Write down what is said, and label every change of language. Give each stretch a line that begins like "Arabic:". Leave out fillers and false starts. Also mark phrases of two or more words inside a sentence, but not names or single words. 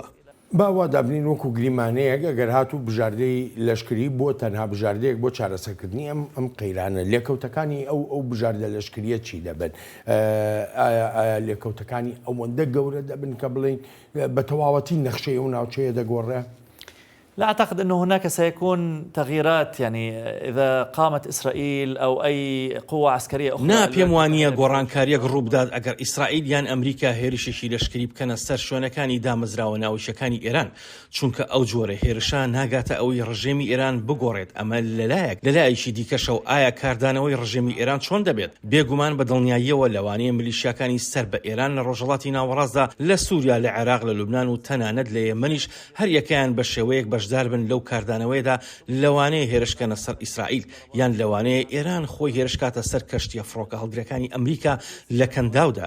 Central Kurdish: باوا دابنین وەکو گریمانەیەک ئەگەر هاتوو بژاردەی لەشکری بۆ تەنها بژاردەیەک بۆ چارەسەرکردنی ئەم قەیرانە لێکەوتەکانی ئەو بژاردە لەشکریە چی دەبن؟ ئایا لێکەوتەکانی ئەوەندە گەورە دەبن کە بڵین بە تەواوەتی نەخشەی ئەو ناوچەیە دەگۆڕێ؟
Arabic: لا أعتقد أنه هناك سيكون تغييرات، يعني إذا قامت إسرائيل أو أي قوة عسكرية أخرى.
Central Kurdish: نا پێم وانییە گۆڕانکاریەک ڕووبدات ئەگەر ئیسرائیل یان ئەمریکا هێرشێکی لەشکری بکەنە سەر شوێنەکانی دامەزراوە ناوچەکانی ئێران، چونکە ئەو جۆرە هێرشە ناگاتە ئەوەی ڕژێمی ئێران بگۆڕێت. ئەمە لەلایەکی دیکەشە و ئایا کاردانەوەی ڕژێمی ئێران چۆن دەبێت؟ بێگومان بە دڵنیاییەوە لەوانەیە میلیشیاکانی سەر بە ئێران لە ڕۆژهەڵاتی ناوەڕاستدا لە سووریا، لە عێراق، لە لوبنان و تەنانەت لە یەمەنیش هەر یەکەیان بە شێوەیەک بەشدار بن لەو کاردانەوەیدا لەوانەیە هێرشکەنە سەر ئیسرائیل یان لەوانەیە ئێران خۆی هێرشکاتە سەر کەشتیە فڕۆکە هەڵگرەکانی ئەمریکا لە کەنداودا.